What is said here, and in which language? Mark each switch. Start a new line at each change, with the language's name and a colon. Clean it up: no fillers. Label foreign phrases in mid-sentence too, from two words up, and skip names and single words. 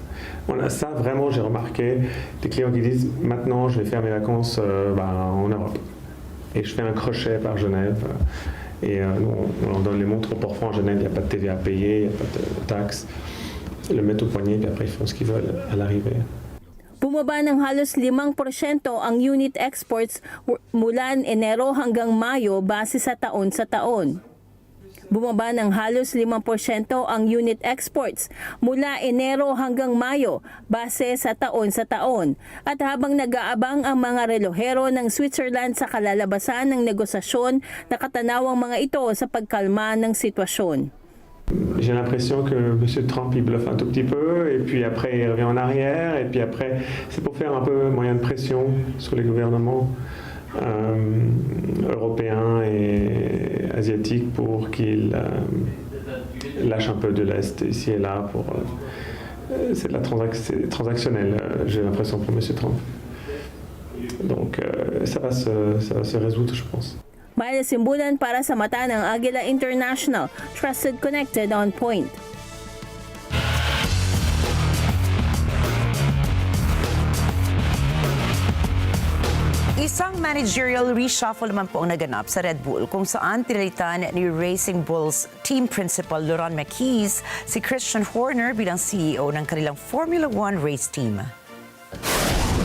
French: Voilà, ça vraiment j'ai remarqué, des clients qui disent maintenant je vais faire mes vacances en Europe. Et je fais un crochet par Genève. Et nous on leur donne les montres au port-franc à Genève, il n'y a pas de TVA à payer, il n'y a pas de taxes. Ils le mettent au poignet, puis après ils font ce qu'ils veulent à l'arrivée.
Filipino: Bumaba ng halos 5% ang
English: unit exports
Filipino: mula Enero hanggang Mayo base sa taon sa taon. Bumaba ng halos 5% ang
English: unit exports
Filipino: mula Enero hanggang Mayo base sa taon. At habang nag-aabang ang mga relohero ng Switzerland sa kalalabasan ng negosasyon, nakatanawang mga ito sa pagkalma ng sitwasyon.
French: J'ai l'impression que M. Trump il bluffe un tout petit peu et puis après il revient en arrière et puis après c'est pour faire un peu moyen de pression sur les gouvernements européens et asiatiques pour qu'ils lâchent un peu de l'Est ici et là. C'est de la transactionnel, j'ai l'impression pour M. Trump. Donc ça va se résoudre, je pense.
Filipino: Myla Simbulan para sa mata ng Agila International,
English: Trusted, Connected, on point.
Filipino: Isang managerial reshuffle naman po ang naganap sa Red Bull kung saan tinalitan ni Racing Bulls
English: team principal
Filipino: Laurent Marquez si Christian Horner bilang CEO ng kanilang Formula 1
English: race team.